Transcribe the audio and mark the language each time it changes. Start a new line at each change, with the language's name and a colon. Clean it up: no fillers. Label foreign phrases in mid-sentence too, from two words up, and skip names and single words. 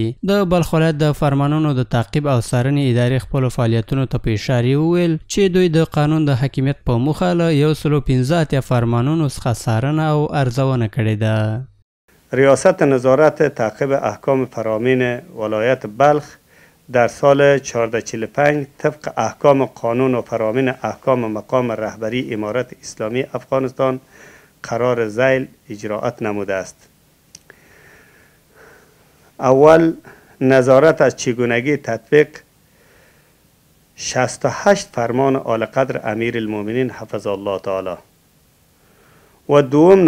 Pashto: د بلخ ولایت د فرمانونو د تعقیب او څارنې ادارې خپلو فعالیتونو ته په اشاره وویل چې دوی د قانون د حاکمیت په موخه له 115 فرمانونو څخه څارنه او ارزونه کړې ده.
Persian: ریاست نظارت تعقیب احکام فرامین ولایت بلخ در سال 1445 طبق احکام قانون و فرامین احکام مقام رهبری امارت اسلامی افغانستان قرار ذیل اجراءات نموده است. اول، نظارت از چگونگی تطبیق 68 فرمان اعلیقدر امیرالمؤمنین
Arabic: حفظ الله تعالی
Persian: و دوم،